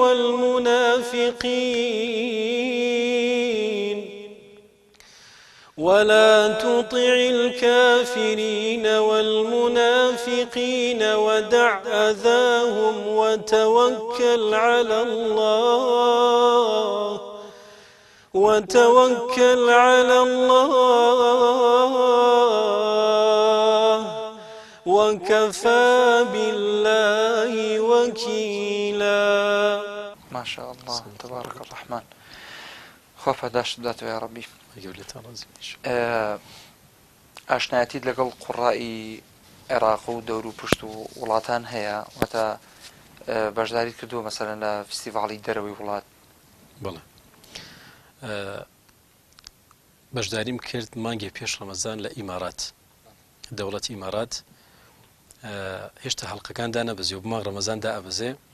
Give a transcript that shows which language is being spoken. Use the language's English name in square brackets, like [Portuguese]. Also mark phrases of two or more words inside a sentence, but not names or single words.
[Arabic] والمنافقين ودع أذاهم وتوكل على الله وكفى بالله وكيلا ما شاء الله تبارك الرحمن [Central Kurdish] خۆ پەداشت بداتەوە یا ڕەبی ئاشنایەتیت لەگەڵ قوڕائی عێراق و دەور و پشت و وڵاتان هەیە واتە بەشداریت کردووە مەسەلەن لە فستیڤاڵی دەرەوەی وڵات بەڵێ بەشداریم کرد مانگێ پێش ڕەمەزان لە ئیمارات دەوڵەتی ئیمارات هێشتا هەڵقەکان دانەبەزی و بماغ ڕەمەزان دائەبەزێ